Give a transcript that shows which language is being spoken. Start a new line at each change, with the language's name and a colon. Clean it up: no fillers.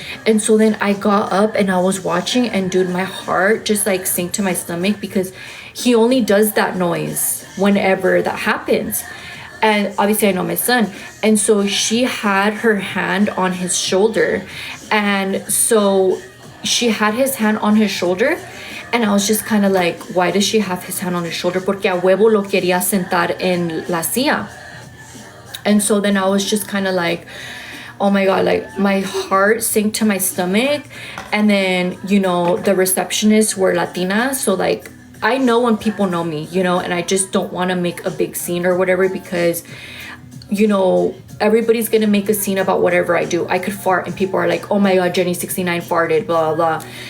English: And so then I got up and I was watching, and dude, my heart just like sank to my stomach, because he only does that noise whenever that happens. And obviously I know my son. And so she had her hand on his shoulder. And so she had his hand on his shoulder. And I was just kind of like, why does she have his hand on his shoulder?
Spanish: Porque a huevo lo quería sentar en la silla.
English: And so then I was just kind of like, oh my God, like my heart sank to my stomach. And then, the receptionists were Latinas. So like, I know when people know me, and I just don't want to make a big scene or whatever, because, everybody's going to make a scene about whatever I do. I could fart and people are like, oh my God, Jenny 69 farted, blah, blah, blah.